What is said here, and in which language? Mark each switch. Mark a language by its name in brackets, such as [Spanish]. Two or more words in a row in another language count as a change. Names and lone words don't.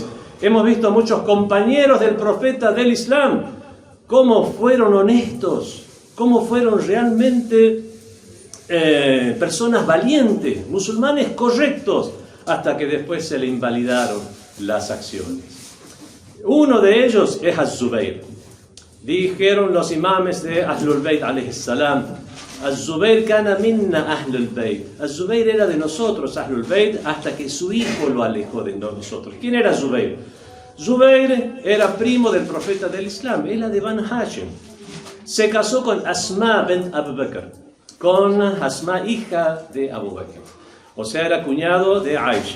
[Spanish] Hemos visto a muchos compañeros del profeta del Islam, cómo fueron honestos, cómo fueron realmente personas valientes, musulmanes correctos, hasta que después se le invalidaron las acciones. Uno de ellos es Az-Zubayr. Dijeron los imames de Ahlul Bayt [Arabic] عليه السلام: الزبير كان منا أهل البيت. [Spanish] Az-Zubayr era de nosotros, Ahlul Bayt, hasta que su hijo lo alejó de nosotros. ¿Quién era Zubayr? Zubayr era primo del profeta del Islam, era de Banu Hashim. se casó con Asma bint Abu Bakr, con Asma, hija de Abu Bakr. O sea, era cuñado de Aisha.